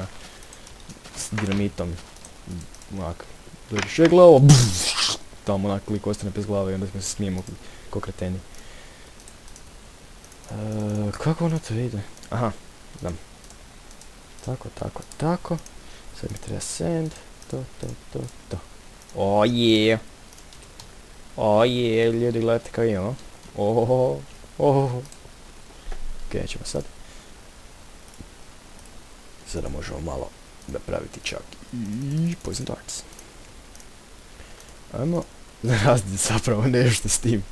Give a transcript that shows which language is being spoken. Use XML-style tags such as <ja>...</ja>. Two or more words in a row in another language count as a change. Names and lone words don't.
<hr>S dinamitom. Onak. Dođeš je glavo. Tamo onak lik ostane bez glave i onda smo se smijemo ko kreteni. Kako ono to ide? Aha. Dam. Tako. Sad mi treba sand.</hr> <en>To. Oh yeah.</en> <hr>Ljudi gledajte kao imamo. Ok, ćemo sad. Sada možemo malo napraviti čak i</hr> <en>poison darts.</en> <hr>Ajmo raditi zapravo nešto s tim.</hr>